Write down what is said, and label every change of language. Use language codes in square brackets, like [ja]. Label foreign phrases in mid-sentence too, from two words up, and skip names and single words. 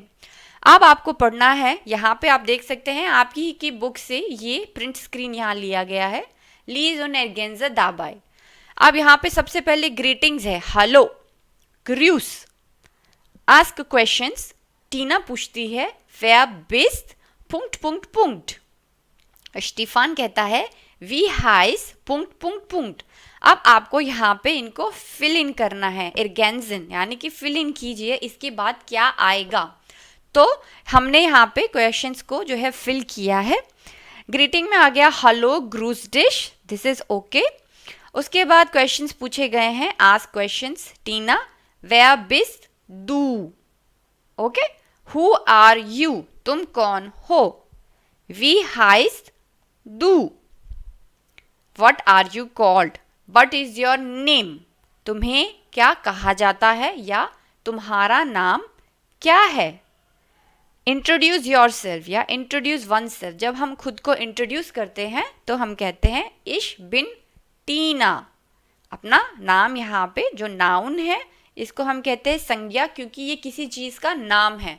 [hi] अब आपको पढ़ना है, यहाँ पे आप देख सकते हैं आपकी ही की बुक से ये [en] print screen [hi] यहाँ लिया गया है, लीज और [de] ergänze dabei. [hi] अब यहाँ पे सबसे पहले ग्रीटिंग्स है, हेलो, ग्रूस, [en] ask questions, [hi] टीना पूछती है [de] wer bist Punkt Punkt Punkt, [hi] स्टीफान कहता है [de] wie heißt Punkt Punkt Punkt. [hi] अब आपको यहाँ पे इनको [en] fill in [hi] करना है, एर्गेन्जन यानी कि फिल इन कीजिए, इसके बाद क्या आएगा। तो हमने यहाँ पे क्वेश्चंस को जो है फिल किया है। ग्रीटिंग में आ गया हेलो [de] Grüß dich, [en] this is okay. [hi] उसके बाद क्वेश्चंस पूछे गए हैं, [en] ask questions, टीना [de] wer bist du, [en] ओके, who are you, [hi] तुम कौन हो, [de] wie heißt du, [en] what are you called, what is your name, [hi] तुम्हें क्या कहा जाता है या तुम्हारा नाम क्या है। [en] introduce yourself [hi] या [en] introduce oneself, [hi] जब हम खुद को इंट्रोड्यूस करते हैं तो हम कहते हैं [de] ich bin Tina. [hi] अपना नाम यहाँ पे जो नाउन है इसको हम कहते हैं संज्ञा, क्योंकि ये किसी चीज़ का नाम है।